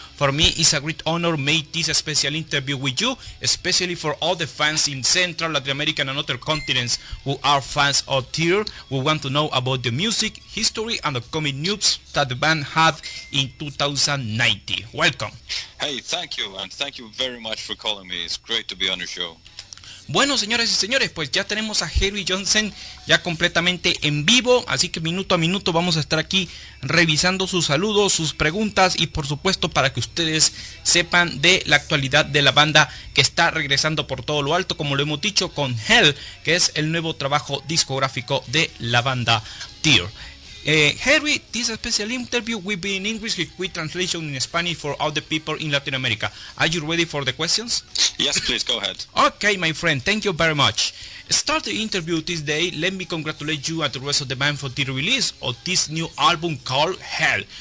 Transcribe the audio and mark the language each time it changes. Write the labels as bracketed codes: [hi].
[en] For me, it's a great honor make this special interview with you, especially for all the fans in Central, Latin America and other continents who are fans of TYR, who want to know about the music, history and upcoming news that the band had in 2019. Welcome. Hey, thank you, and thank you very much for calling me. It's great to be on your show. [es] Bueno, señoras y señores, pues ya tenemos a Heri Joensen ya completamente en vivo, así que minuto a minuto vamos a estar aquí revisando sus saludos, sus preguntas, y por supuesto para que ustedes sepan de la actualidad de la banda que está regresando por todo lo alto, como lo hemos dicho, con Hell, que es el nuevo trabajo discográfico de la banda TYR. [en] Heri, this special interview will be in English with translation in Spanish for all the people in Latin America. Are you ready for the questions? Yes, please, go ahead. Okay, my friend, thank you very much. Start the interview this day. Let me congratulate you and the rest of the band for the release of this new album called Hell.